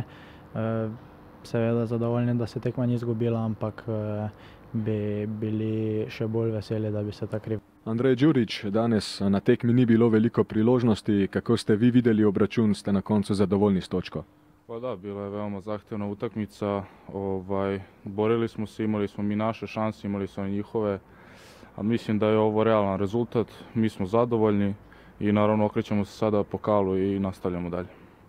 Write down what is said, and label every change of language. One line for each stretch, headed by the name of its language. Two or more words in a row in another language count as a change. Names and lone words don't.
Slovenian: Seveda zadovoljni, da se tekma ni izgubila, ampak bi bili še bolj veseli, da bi se ta kriv. Andrej Đurić, danes na tekmi ni bilo veliko priložnosti. Kako ste vi videli obračun, ste na koncu zadovoljni s točko?
Serbian: Pa da, bila je veoma zahtevna utakmica. Borili smo se, imali smo mi naše šanse, imali smo i njihove. A mislim da je ovo realan rezultat, mi smo zadovoljni i naravno okrećemo se sada pokalu i nastavljamo dalje.